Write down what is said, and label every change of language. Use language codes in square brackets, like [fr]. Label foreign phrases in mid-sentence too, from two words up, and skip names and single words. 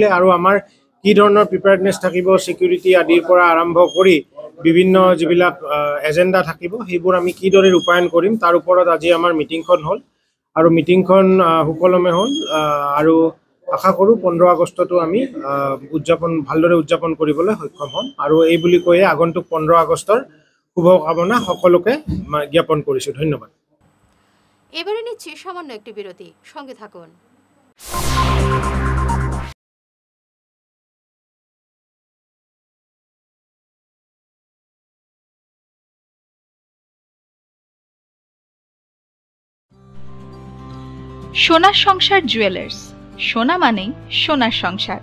[as] আৰু আমাৰ কি ধৰণৰ প্ৰিপেয়াৰনেছ থাকিব, ছিকিউৰিটি আদিৰ পৰা আৰম্ভ কৰি বিভিন্ন যিবিলাক এজেণ্ডা থাকিব, সেইবোৰ আমি কিদৰে ৰূপায়ণ কৰিম তাৰ ওপৰত আজি আমাৰ মিটিংখন হ'ল। আৰু মিটিংখন সুকলমে হ'ল আৰু আশা কৰোঁ 15 আগষ্টটো আমি ভালদৰে উদযাপন কৰিবলৈ সক্ষম হ'ম। আৰু এই বুলি কৈয়ে আগন্তুক 15 আগষ্টৰ শুভকামনা সকলোকে জ্ঞাপন কৰিছোঁ। ধন্যবাদ। [bn] এবারে নিচ্ছি সামান্য একটি বিরতি, সঙ্গে থাকুন। সোনার সংসার জুয়েলার্স, সোনা মানেই সোনার সংসার।